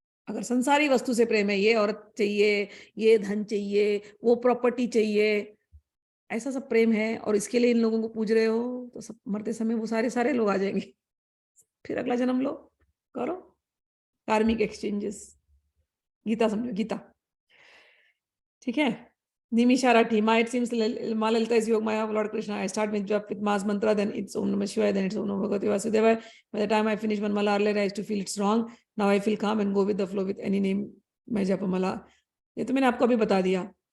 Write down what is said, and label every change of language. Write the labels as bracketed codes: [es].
[hi] अगर संसारी वस्तु से प्रेम है, ये औरत चाहिए, ये धन चाहिए, वो प्रॉपर्टी चाहिए, ऐसा सब प्रेम है और इसके लिए इन लोगों को पूज रहे हो, तो सब मरते समय वो सारे सारे लोग आ जाएंगे। फिर अगला जन्म लो, करो कार्मिक एक्सचेंजेस। गीता समझो, गीता, ठीक है। [en] Nimisha Rathi, ma it seems Ma Lalita is Yog Maya of Lord Krishna. I start with Ma's mantra, then it's Om Namah Shivaya, then it's Om Namo Bhagavate Vasudevaya. By the time I finish one mala earlier, I used to feel it's wrong. Now I feel calm and go with the flow with any name. [hi] मैं जप माला, ये तो मैंने आपको अभी बता दिया।